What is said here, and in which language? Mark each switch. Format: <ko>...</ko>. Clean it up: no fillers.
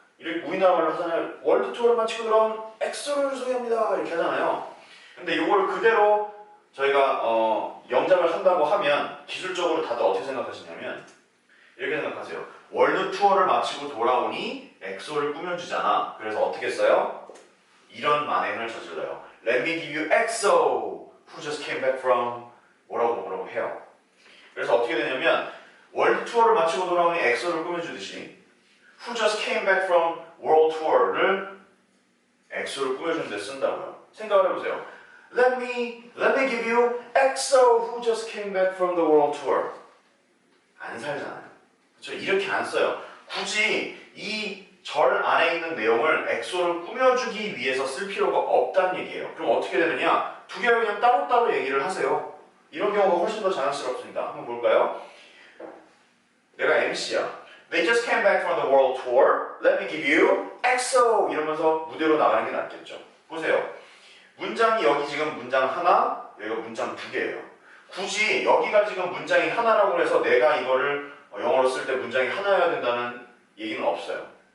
<ko>이렇게 우리나라 말로 하잖아요. 월드 투어를 마치고 돌아온 엑소를 소개합니다. 이렇게 하잖아요. 근데 요걸 그대로 저희가 영작을 한다고 하면 기술적으로 다들 어떻게 생각하시냐면 이렇게 생각하세요. 월드 투어를 마치고 돌아오니 엑소를 꾸며주잖아. 그래서 어떻게 써요? 이런 만행을 저질러요.</ko> <en>Let me give you EXO who just came back from</en> <ko>뭐라고 해요. 그래서 어떻게 되냐면 월드 투어를 마치고 돌아오니 엑소를 꾸며주듯이</ko> <en>Who just came back from world tour</en> <ko>를 엑소를 꾸며주는 데 쓴다고요. 생각을 해보세요.</ko> <en>Let me give you EXO who just came back from the world tour.</en> <ko>안 살잖아요. 그렇죠? 이렇게 안 써요. 굳이 이 절 안에 있는 내용을 엑소를 꾸며주기 위해서 쓸 필요가 없다는 얘기예요. 그럼 어떻게 되느냐? 두 개를 그냥 따로따로 얘기를 하세요. 이런 경우가 훨씬 더 자연스럽습니다. 한번 볼까요? 내가 MC야.</ko> <en>They just came back from the world tour. Let me give you EXO</en> <ko>이러면서 무대로 나가는 게 낫겠죠. 보세요. 문장이 여기 지금 문장 하나, 여기가 문장 두 개예요. 굳이 여기가 지금 문장이 하나라고 해서 내가 이거를 영어로 쓸 때 문장이 하나여야 된다는 얘기는 없어요.</ko>